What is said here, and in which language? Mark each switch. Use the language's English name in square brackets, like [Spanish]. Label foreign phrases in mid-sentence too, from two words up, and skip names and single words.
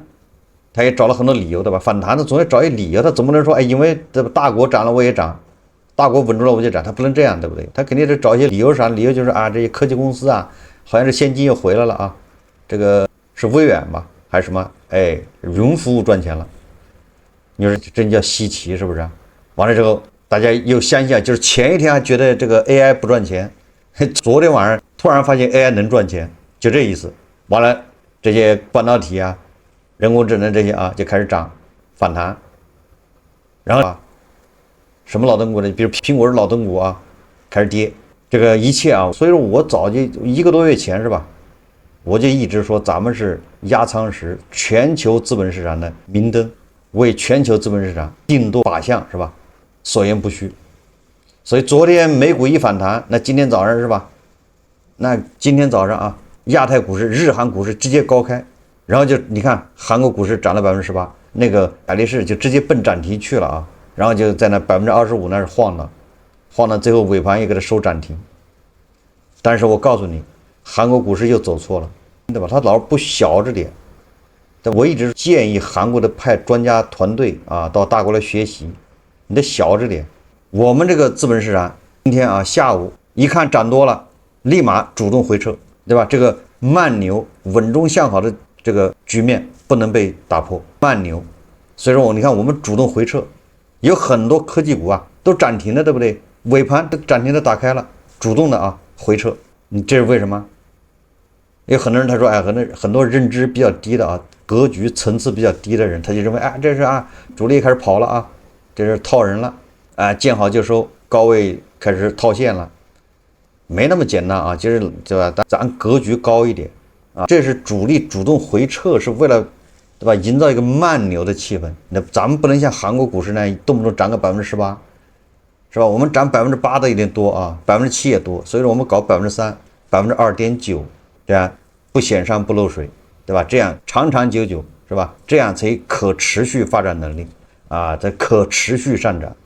[Chinese] 他也找了很多理由，對吧？反彈的總得找一理由，他總不能說，哎，因為這大國漲了我也漲，大國穩住了我就漲，他不能這樣，對不對？他肯定是找一些理由啥？理由就是啊，這些科技公司啊，好像是現金又回來了啊，這個是微軟吧，還是什麼？哎，雲服務賺錢了，你說真叫稀奇，是不是？完了之後，大家又相信，就是前一天還覺得這個 AI 不賺錢，昨天晚上突然發現 AI 能賺錢，就這意思。完了，這些半導體啊。人工智能這些啊就開始漲反彈，然後啊什麼老燈股呢？比如蘋果是老燈股啊，開始跌。這個一切啊，所以說我早就1個多月前是吧，我就一直說咱們是壓艙石，全球資本市場的明燈，為全球資本市場定舵靶向是吧？所言不虛。所以昨天美股一反彈，那今天早上是吧？那今天早上啊，亞太股市、日韓股市直接高開。然後就你看韓國股市漲了18%，那個海力士就直接奔漲停去了啊，然後就在那25%那是晃到最後尾盤也給它收漲停。但是我告訴你，韓國股市又走錯了，对吧？他老是不小着點。但我一直建議韓國的派專家團隊啊到大國來學習，你得小着點。我們這個資本市場今天啊下午一看漲多了，立馬主動回撤，對吧？這個慢牛穩中向好的這個局面不能被打破，慢牛。所以說你看我們主動回撤，有很多科技股啊都漲停了，对不对？尾盤都漲停的打開了，主動的啊回撤。你這是為什麼？有很多人他說，哎，很多認知比較低的啊，格局層次比較低的人，他就認為，哎，這是啊主力開始跑了啊，這是套人了啊，見好就收，高位開始套現了，沒那麼簡單啊，就是對吧？咱格局高一點。啊，這是主力主動回撤，是為了，對吧？營造一個慢牛的氣氛。那咱們不能像韓國股市那樣動不動漲個18%，是吧？我們漲8%的有點多啊，7%也多，所以說我們搞3%、2.9%，這樣不顯山不漏水，對吧？這樣長長久久，是吧？這樣才可持續發展能力啊，才可持續上漲。